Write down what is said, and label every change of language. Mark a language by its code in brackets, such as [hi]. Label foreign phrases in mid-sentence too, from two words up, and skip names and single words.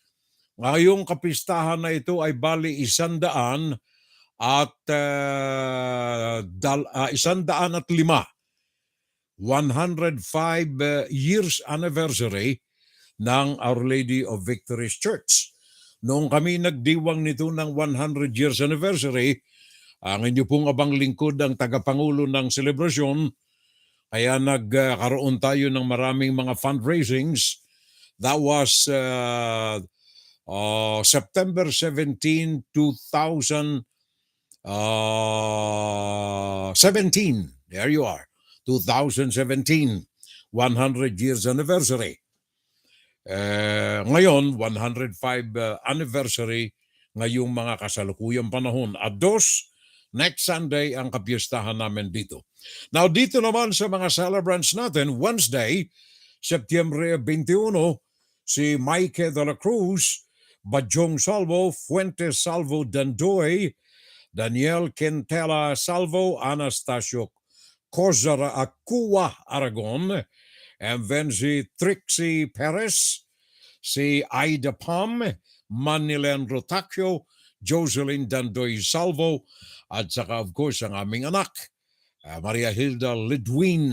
[tl] Ngayong kapistahan na ito ay bali 105 [en] 105 years anniversary [tl] ng Our Lady of Victories Church. Noong kami nagdiwang nito ng [en] 100 years anniversary, [tl] ang inyo pong abang lingkod ang tagapangulo ng selebrasyon, kaya nagkaroon tayo ng maraming mga fundraisings. [en] That was September 17, 2017. There you are. 2017, 100 years anniversary. [tl] Ngayon, 105 anniversary ngayong mga kasalukuyang panahon. At 2, [en] next Sunday [tl] ang kapiestahan namin dito. Now, dito naman sa mga celebrants natin, Wednesday, September 21, si Mike de la Cruz, Bajong Salvo, Fuentes Salvo Dandoy, Daniel Quintela Salvo, Anastasio Cozara Acua Aragon, [en] and then [tl] si Trixie Perez, si Aida Pam, Manilen Rotacchio, Jocelyn Dandoy Salvo, at saka [en] of course [tl] ang aming anak, Maria Hilda Lidwin.